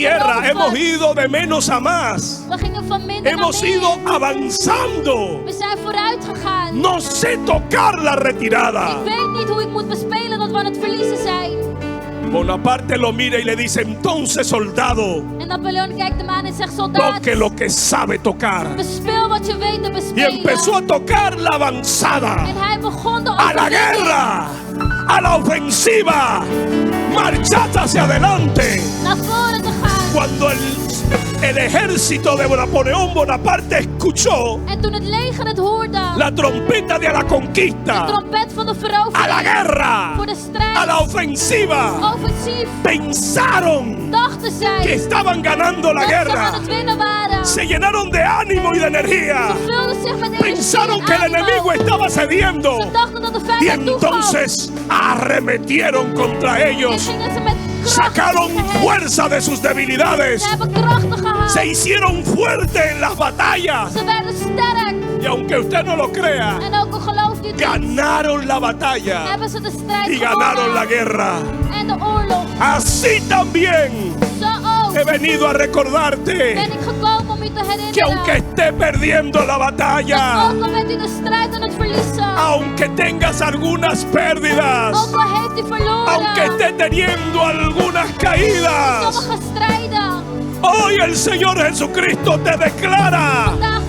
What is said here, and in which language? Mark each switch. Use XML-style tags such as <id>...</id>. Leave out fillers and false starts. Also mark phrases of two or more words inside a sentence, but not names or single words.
<es>tierra, hemos</es> <nl>veroverd.</nl> <es>ido de menos a más.</es> <nl>We gingen van minder</nl> <es>Hemos</es> <nl>naar</nl> <es>ido</es> <nl>meer.</nl> <es>avanzando.</es> <nl>We zijn vooruit gegaan.</nl> <es>No sé tocar la retirada.</es> <nl>Ik weet niet hoe ik moet bespelen dat we aan het verliezen zijn.</nl> <es>Bonaparte lo mira y le dice: entonces, soldado,</es> <nl>En Napoleon kijkt hem aan en zegt: soldaat,</nl> <es>toque lo que sabe tocar.</es> <nl>bespeel wat je weet te</nl> <es>Y</es> <nl>bespelen.</nl> <es>empezó a tocar la avanzada,</es> <nl>En hij begon de</nl> <es>a la</es> <nl>overwinning.</nl> <es>guerra, a la ofensiva. Marchad hacia adelante.</es> <nl>Naar voren te gaan.</nl> <es>Cuando el ejército de Napoleón Bonaparte escuchó</es> <nl>En toen het leger het hoorde,</nl> <es>la trompeta de la</es> <nl>de</nl> <es>conquista,</es> <nl>trompet van de</nl> <es>a la</es> <nl>verovering,</nl> <es>guerra,</es> <nl>voor de strijd,</nl> <es>a la ofensiva,</es> <nl>offensief,</nl> <es>pensaron</es> <nl>dachten zij</nl> <es>que estaban ganando la</es> <nl>dat ze aan</nl> <es>guerra.</es> <nl>het winnen waren.</nl> <es>Se llenaron de ánimo y de energía.</es> <nl>Ze vulden zich met</nl> <es>Pensaron</es> <nl>energie</nl> <es>que</es> <nl>en</nl> <es>el</es> <nl>aanval.</nl> <es>enemigo estaba cediendo.</es> <nl>Ze dachten dat de</nl> <es>Y</es> <nl>vijand toegaf.</nl> <es>entonces arremetieron contra</es> <nl>En</nl> <es>ellos.</es> <nl>gingen ze met kracht</nl> <es>Sacaron</es> <nl>tegen hen.</nl> <es>fuerza de sus debilidades.</es> <nl>Ze hebben krachten gehaald.</nl> <es>Se hicieron fuertes en las batallas.</es> <nl>Ze werden sterk.</nl> <es>Y aunque usted no lo crea,</es> <nl>En ook al gelooft u het niet,</nl> <es>ganaron la batalla</es> <nl>hebben ze de strijd</nl> <es>y ganaron la</es> <nl>gewonnen.</nl> <es>guerra.</es> <nl>En de oorlog.</nl> <es>Así también</es> <nl>Zo ook</nl> <es>he venido a recordarte</es> <nl>ben ik gekomen om u te</nl> <es>que aunque</es> <nl>herinneren.</nl> <es>esté perdiendo la batalla,</es> <nl>Ook al bent u de strijd aan het verliezen.</nl> <es>aunque tengas algunas pérdidas,</es> <nl>Ook al heeft u verloren.</nl> <es>aunque esté teniendo algunas caídas,</es> <nl>Sommige strijden.</nl> <es>hoy el Señor Jesucristo te declara</es>